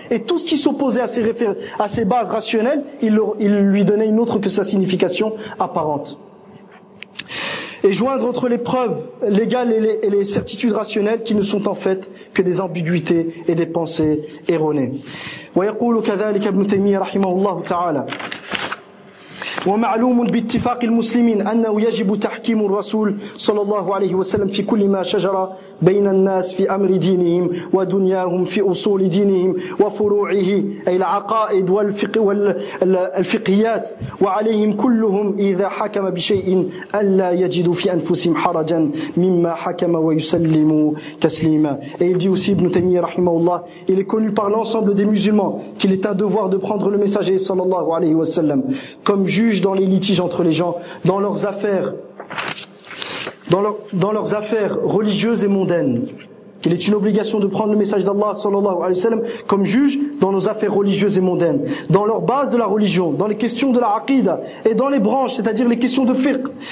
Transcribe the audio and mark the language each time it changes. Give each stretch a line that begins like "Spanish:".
French: Et tout ce qui s'opposait à ces bases rationnelles, ils lui donnaient une autre que sa signification apparente. Et joindre entre les preuves légales et les certitudes rationnelles qui ne sont en fait que des ambiguïtés et des pensées erronées.
Arabic: ويقول كذلك ابن تيمية رحمه الله تعالى ومعلوم باتفاق المسلمين أنه يجب تحكيم الرسول صلى الله عليه وسلم في كل ما شجر بين الناس في أمر دينهم ودنياهم في أصول دينهم وفروعه أي العقائد والفقه والفقهيات وعليهم كلهم إذا حكم بشيء ألا يجدوا في أنفسهم حرجا مما حكم ويسلموا تسليما.
French: Et il dit aussi, Ibn Taymiyyah rahimahullah, il est connu par l'ensemble des musulmans qu'il est un devoir de prendre le messager sallallahu alayhi wa sallam comme juge dans les litiges entre les gens, dans leurs affaires, dans leurs affaires religieuses et mondaines. Il est une obligation de prendre le message d'Allah sallallahu alayhi wa sallam comme juge dans nos affaires religieuses et mondaines, dans leur base de la religion, dans les questions de la aqida et dans les branches, c'est-à-dire les questions de fiqh.